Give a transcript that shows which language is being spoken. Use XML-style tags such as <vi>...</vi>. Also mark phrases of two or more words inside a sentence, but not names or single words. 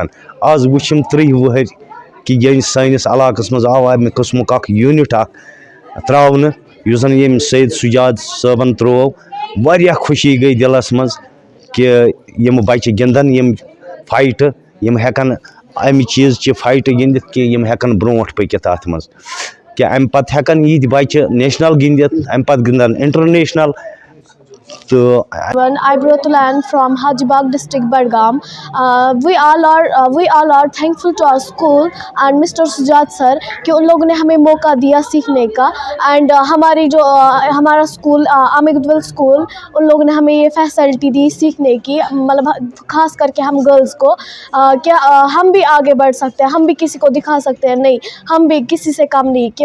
<ks>आज वुचम 30 वहर कि ये सैनिस इलाकस मज आव अमि किस्मुक अख यूनिट अख त्रावन युस जन यम सैयद सुजाद साहबन त्रो। वारिया खुशी गई दिलस मज कि यम बच्चे गिंदन यम फाइट, यम हेकन अमि चीज़ ची फाइट गिंदित कि यम हेकन ब्रोट पकित अत मज कि अमि पत हेकन यी बच्चे नेशनल गिंदित, अमि पत गिंदन इंटरनेशनल।</ks> <en>I brought to land from Hajibagh district, Badgam. We all are thankful to our school and Mr.</en> <hi>Sujat sir कि उन लोगों ने हमें मौका दिया सीखने का। एंड हमारी जो हमारा स्कूल आमिगदविल स्कूल, उन लोगों ने हमें ये फैसिलिटी दी सीखने की, मतलब खास करके हम गर्ल्स को क्या हम भी आगे बढ़ सकते हैं, हम भी किसी को दिखा सकते हैं, नहीं हम भी किसी से कम नहीं।</hi>